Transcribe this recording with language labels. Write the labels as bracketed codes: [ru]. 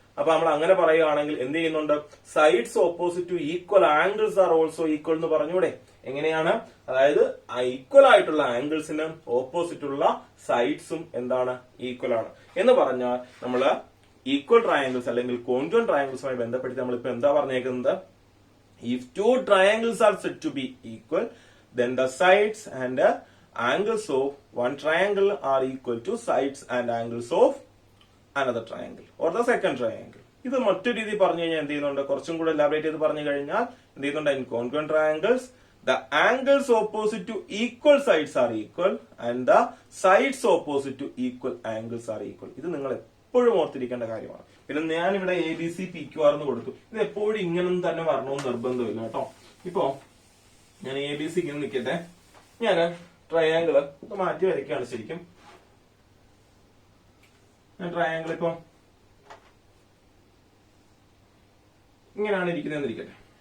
[ml] അപ്പൊ നമ്മൾ അങ്ങനെ പറയുകയാണെങ്കിൽ എന്ത് ചെയ്യുന്നുണ്ട്? [en] sides opposite to equal angles are also equal [ml] എന്ന് പറഞ്ഞൂടെ? എങ്ങനെയാണ്? അതായത് ഈക്വൽ ആയിട്ടുള്ള ആംഗിൾസിന് ഓപ്പോസിറ്റ് ഉള്ള സൈഡ്സും എന്താണ്? ഈക്വൽ ആണ് എന്ന് പറഞ്ഞാൽ നമ്മള് ഈക്വൽ ട്രയാങ്കിൾസ് അല്ലെങ്കിൽ കോൺജുവന്റ് ട്രയാങ്കിൾസുമായി ബന്ധപ്പെടുത്തി നമ്മളിപ്പോ എന്താ പറഞ്ഞേക്കുന്നത്? [en] If two triangles are said to be equal, then the sides and angles of one triangle are equal to sides and angles of another triangle or the second triangle. [ml] ഇത് മറ്റൊരു രീതി പറഞ്ഞു കഴിഞ്ഞാൽ എന്ത് ചെയ്യുന്നുണ്ട്? കുറച്ചും കൂടെ എലാബറേറ്റ് ചെയ്ത് പറഞ്ഞു കഴിഞ്ഞാൽ എന്ത് ചെയ്യുന്നുണ്ട്? [en] In congruent triangles, the angles opposite to equal sides are equal and the sides opposite to equal angles are equal. [ml] ഇത് നിങ്ങൾ എപ്പോഴും ഓർത്തിരിക്കേണ്ട കാര്യമാണ്. പിന്നെ ഞാൻ ഇവിടെ A B C P Q R എന്ന് കൊടുത്തു. ഇത് എപ്പോഴും ഇങ്ങനെ തന്നെ വരണമെന്ന് നിർബന്ധമില്ല കേട്ടോ. ഇപ്പൊ ഞാൻ എ ബി സിക്ക് നിൽക്കട്ടെ, ഞാൻ ട്രയാങ്കിള് മാറ്റി വരയ്ക്കുകയാണ്. ശരിക്കും ഞാൻ ട്രയാങ്കിൾ ഇപ്പം ഇങ്ങനെയാണ് ഇരിക്കുന്നതെന്ന് ഇരിക്കട്ടെ.